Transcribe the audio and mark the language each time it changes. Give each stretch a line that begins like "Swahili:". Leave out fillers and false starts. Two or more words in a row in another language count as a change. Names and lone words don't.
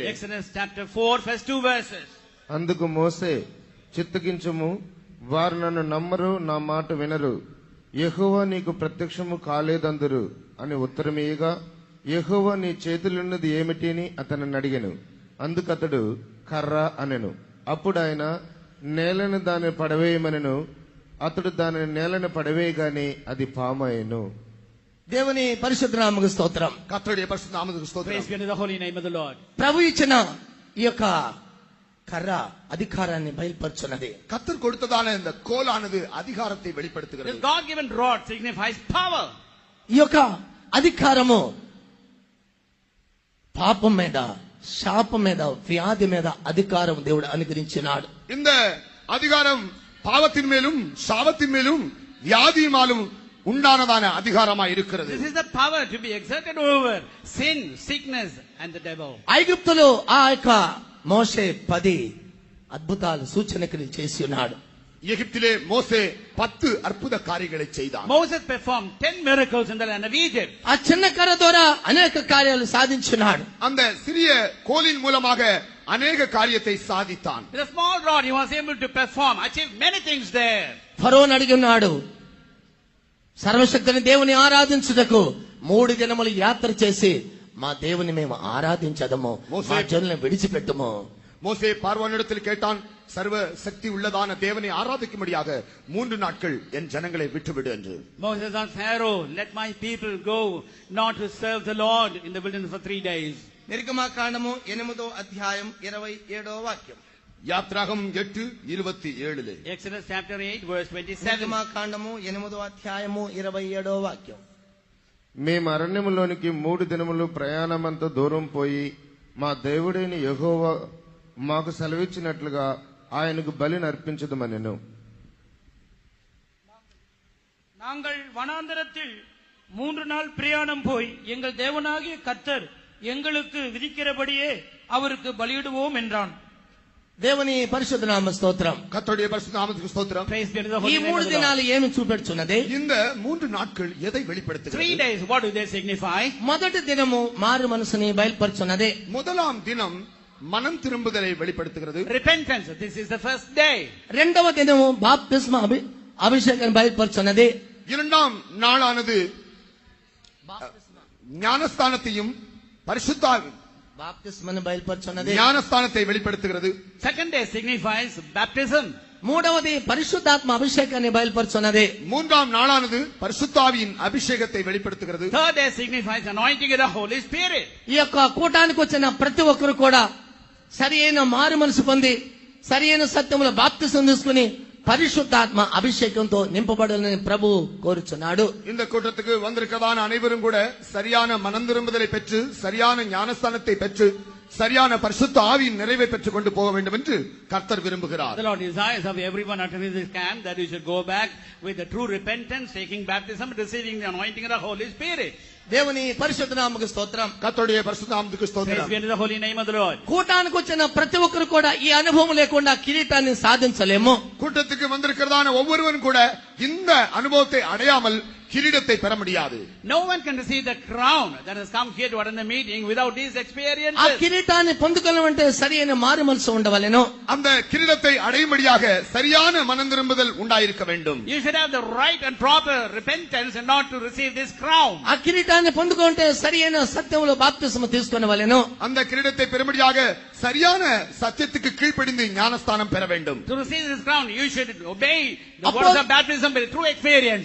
English: Exodus chapter 4 verse 2 verses.
Telugu: అందుకు మోసే, చిత్తగించుము, వారు నన్ను నమ్మరు, నా మాట వినరు, యెహోవా నీకు ప్రత్యక్షము కాలేదందురు అని ఉత్తరమీయగా, యెహోవా నీ చేతులున్నది ఏమిటి అని అతనిని అడిగెను. అందుకతడు కర్ర అనెను. అప్పుడు ఆయన నేలను దాన్ని పడవేయమనెను. అతడు దానిని నేలను పడవేయగానే అది పాము అయ్యెను. దేవుని పరిశుద్ధ నామముకు స్తోత్రం.
Tamil: கர்த்தருடைய பரிசுத்த நாமத்துக்கு
English: Praise
Tamil: ஸ்தோத்திரம்.
English: be unto the holy name of the Lord.
Telugu: ప్రభు ఇచ్చిన ఈ యొక్క కర్ర అధికారాన్ని బయలుపరుచున్నది.
Tamil: கர்த்தர் கொடுத்ததான இந்த கோலானது அதிகாரத்தை
English: This
Tamil: வெளிப்படுத்துகிறது.
English: God-given rod signifies power.
Telugu: ఈ యొక్క అధికారము పాపం మీద, శాపం మీద వ్యాధి మీద అధికారం దేవుడు అనుగ్రహించినాడు.
Tamil: இந்த அதிகாரம் பாவத்தின் மேலும் சாபத்தின் மேலும் வியாதியினாலும் உண்டானதான அதிகாரமா இருக்கிறது.
English: This is the power to be exerted over sin, sickness and the devil.
Telugu: ఐగుప్తులో ఆ యొక్క మోషే 10 అద్భుతాలు సూచనలు చేసి ఉన్నాడు.
Tamil: எகிப்திலே மோசே 10 அற்புத காரியங்களை செய்தான்.
English: Moses performed 10 miracles in the land of Egypt.
Telugu: ఆ చిన్న కర్ర ద్వారా అనేక కార్యాలు సాధించినాడు.
Tamil: அந்த சிறிய கோலின் மூலமாக அநேக காரியத்தை சாதித்தான்.
English: With a small rod he was able to perform, achieve many things there.
Telugu: ఫరోను అడిగినాడు, సర్వశక్తుని దేవుని ఆరాధించుటకు 3 దినములు యాత్ర చేసి మా దేవుని మేము ఆరాధించదము, మా జనులను విడిచిపెట్టుము.
Tamil: மோசே பார்வோனிடத்தில் கேட்டான், சர்வ சக்தி உள்ளதான தேவனை ஆராதிக்கும்படியாக 3 நாட்கள் என் ஜனங்களை விட்டுவிடு என்று.
English: Moses asked Pharaoh, let my people go not to serve the Lord in the wilderness for 3 days.
Telugu: నిర్గమకాండము 8వ అధ్యాయం 27వ వాక్యం.
Tamil: யாத்ராகம் 8:27.
English: Exodus chapter 8 verse 27.
Telugu: నిర్గమకాండము 8వ అధ్యాయము 27వ వాక్యం. మేము అరణ్యములోనికి 3 దినములు ప్రయాణమంత దూరం పోయి మా దేవుడైన యెహోవా మాకు సెలవిచ్చినట్లుగా ఆయనకు బలిని అర్పించదమనెను.
Tamil: நாங்கள் வனாந்தரத்தில் 3 நாள் பிரயாணம் போய் எங்கள் தேவனாகிய கர்த்தர் எங்களுக்கு விதிக்கிறபடியே அவருக்கு பலியிடுவோம் என்றான்.
Telugu: దేవుని పరిశుద్ధ నామ స్తోత్రం.
Tamil: கர்த்தருடைய பரிசுத்த நாமத்துக்கு ஸ்தோத்திரம்.
English: Praise be to the
Telugu: ఈ
English: holy name 3 of the Lord.
Telugu: దినాలు ఏమి చూపెడుచున్నది?
Tamil: இந்த 3 நாட்கள் எதை 3 வெளிப்படுத்துகிறது?
English: days, what do they signify?
Telugu: మొదటి దినము మారు మనసుని బయలుపరుచున్నది.
Tamil: முதலாம் தினம் மனம் திரும்புதலை வெளிப்படுத்துகிறது.
English: Repentance, this is the first day.
Telugu: రెండవ దినము బాప్తిస్మ అభిషేకం బయలుపరుచున్నది.
Tamil: இரண்டாம் நாளானது ஞானஸ்தானத்தையும் பரிசுத்தாவி
Telugu: బాప్తిస్మను బయలుపరుచున్నది.
Tamil: ஞானஸ்தானத்தை வெளிப்படுத்துகிறது.
English: Second day signifies baptism.
Telugu: మూడవది పరిశుద్ధాత్మ అభిషేకాన్ని బయలుపరుచున్నది.
Tamil: மூன்றாம் நாளானது பரிசுத்தாவியின் அபிஷேகத்தை வெளிப்படுத்துகிறது.
English: Third day signifies anointing of the Holy Spirit.
Telugu: ఈ యొక్క కూటానికి వచ్చిన ప్రతి ఒక్కరు కూడా సరి అయిన మారు మనసు పొంది సరి అయిన సత్యములో బాప్తిసం తీసుకుని పరిశుద్ధాత్మ అభిషేకంతో నింపబడాలని ప్రభు కోరుచున్నాడు.
Tamil: இந்த கூட்டத்துக்கு வந்திருக்கதான அனைவரும் கூட சரியான மனம் திரும்புதலை பெற்று சரியான ஞானஸ்தானத்தை பெற்று சரியான பரிசுத்த ஆவியின் நிறைவை பெற்றுக் கொண்டு போக வேண்டும் என்று கர்த்தர் விரும்புகிறார்.
English: The Lord desires of everyone attending this camp that you should go back with the true repentance, taking baptism, receiving the anointing of the Holy Spirit.
Telugu: దేవుని పరిశుద్ధ నామముకు స్తోత్రం.
Tamil: கர்த்தருடைய பரிசுத்த நாமத்துக்கு
English: Praise
Tamil: ஸ்தோத்திரம்.
English: be to the holy name of the Lord.
Telugu: కూటానికి వచ్చిన ప్రతి ఒక్కరు కూడా ఈ అనుభవం లేకుండా కిరీటాన్ని సాధించలేము.
Tamil: கூட்டத்துக்கு வந்திருக்கிறதான ஒவ்வொருவரும் கூட இந்த அனுபவத்தை அடையாமல் கிரீடத்தை பெற முடியாது.
English: No one can receive the crown that has come here to attend the meeting without these
Telugu: ఆ
English: experiences.
Telugu: కిరీటాన్ని పొందుకోవాలంటే సరి అయిన మారు మనసు ఉండవలెను.
Tamil: அந்த கிரீடத்தை அடையும்படியாக சரியான மனம் திரும்புதல் உண்டாயிருக்க வேண்டும்.
English: You should have the right and proper repentance and not to receive this crown.
Telugu: ఆ కిరీటాన్ని పొందుకుంటే సరి అయిన సత్యములో బాప్తిస్మ తీసుకొనవలెను.
Tamil: அந்த கிரீடத்தை பெறும்படியாக சரியான சத்தியத்துக்கு கீழ்ப்படிந்து ஞானஸ்தானம் பெற வேண்டும்.
English: To receive this crown, you should obey the words of baptism with true experience.